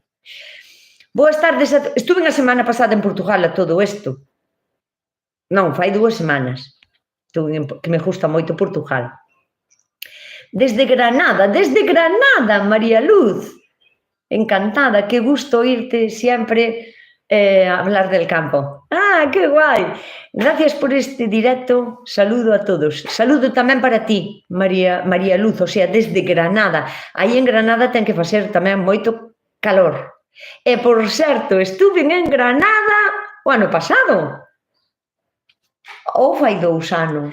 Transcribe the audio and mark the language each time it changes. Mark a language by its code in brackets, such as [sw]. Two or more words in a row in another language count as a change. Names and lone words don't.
[gl] Boas tardes, estuve a semana pasada en Portugal a todo isto. Non, fai 2 semanas. Que me gusta moito Portugal. Desde Granada, María Luz. [es] Encantada, que gusto oírte sempre hablar del campo. ¡Ah, qué guai! Gracias por este directo, saludo a todos. [gl] Saludo tamén para ti, María Luz, [es] o sea, [gl] desde Granada. Aí en Granada ten que facer tamén moito calor. E, por certo, estuve en Granada o ano pasado. Ou fai 2 anos.